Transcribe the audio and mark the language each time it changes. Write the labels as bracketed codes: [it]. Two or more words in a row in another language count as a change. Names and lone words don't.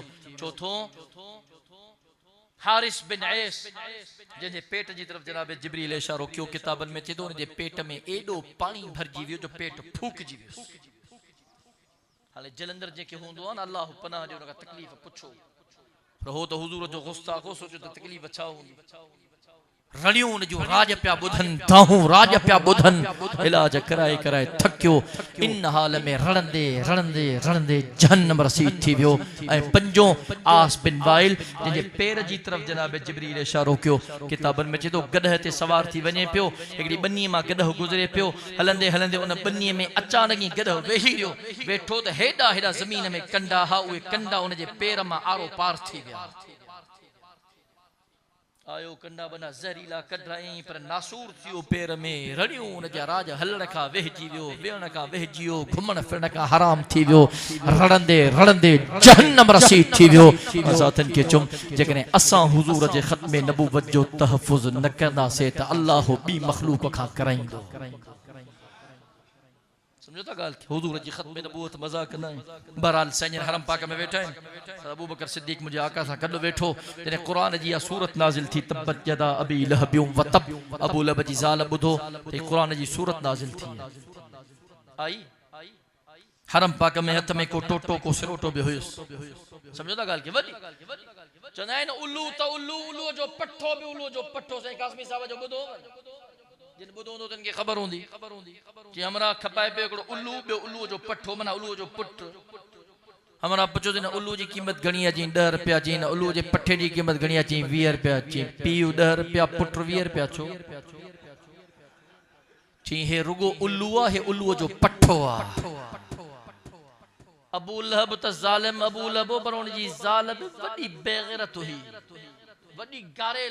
[sd] चौथों हारिस बिन ऐस जंहिंजे पेट जी तरफ जनाब जिब्रील इशारो कयो। किताबनि में चए थो उनजे पेट में एॾो पाणी भरिजी वियो जो पेट फूकजी वियो। हाणे जलंधर जेके हूंदो आहे न, अल्लाह पनाह ॾियो, उनखां तकलीफ़ पुछो। पर हो त हुज़ूर जो गुस्ताख़ हो, सोचो त तकलीफ़ छा हूंदी। रड़ियूं जो राज पिया बुधन दाहूं राज पिया बुधन इलाज कराए कराए थकियो इन हाल में रड़ंदे रड़ंदे रड़ंदे जहन्नम रसीद थी वियो ऐं पंजो आस बिन वाइल जिनके पैर जी तरफ जनाब जिब्रील इशारो कयो किताबनि में चए थो गदह ते सवार थी वञे पियो हिकिड़ी बनीअ मां गदह गुज़रे पियो हलंदे हलंदे उन बनीअ में अचानक ई गदह वेही वियो वेठो त हेॾा हेॾा ज़मीन में कंडा हा उहे कंडा उन जे पेर मां आरो पार थी विया आयो कंडा बना जहरीला कढाई पर नासूर थियो पेर में रड़ियूं उन जा राज हलण खां वेहजी वियो वेहण खां वेहजी वियो घुमण फिरण खां हराम थी वियो रड़ंदे रड़ंदे जहन्नम रसीद थी वियो असाथन के चुम जेकॾहिं असां हुजूर जे ख़त्म नबूवत जो तहफ़ुज़ न कंदासीं त अल्लाह ॿी मख़लूक खां कराईंदो समझो था गाल हुजूर जी ख़त्म नबूवत मज़ाक न आहे बहरहाल सैयद हरम पाक में वेठा आहिनि अबू बकर सिद्दीक़ मुझे आका सां गॾु वेठो जॾहिं क़ुरान जी इहा सूरत नाज़िल थी तब्बत [ar] يدا أبي لهب وتب [sd] अबू लहब जी ज़ाल ॿुधो त क़ुरान जी सूरत नाज़िल थी आई हरम पाक में हथ में को टोटो को सिरोटो बि हुयुसि समझो था ॻाल्हि खे वॾी चवंदा आहिनि उल्लू त उल्लू उल्लू जो पठो बि उल्लू जो पठो साईं कासमी साहिब जो ॿुधो जिन ॿुधो हूंदो तिन खे ख़बर हूंदी कि हमरा खपाए पियो हिकिड़ो उल्लू ॿियो उल्लू जो पठो माना उल्लू जो पुट हमरा पुछो न उल्लू जी क़ीमत घणी आहे चई 10 रुपया चई न उल्लू जे पठे जी क़ीमत घणी आहे चई 20 रुपया चई पीउ 10 रुपया पुट 20 रुपया छो चई हे रुगो उल्लू आहे हे उल्लू जो पठो आहे अबू लहब त ज़ालिम अबू लहब पर उन जी ज़ाल वॾी बेग़ैरत हुई वॾी गारेल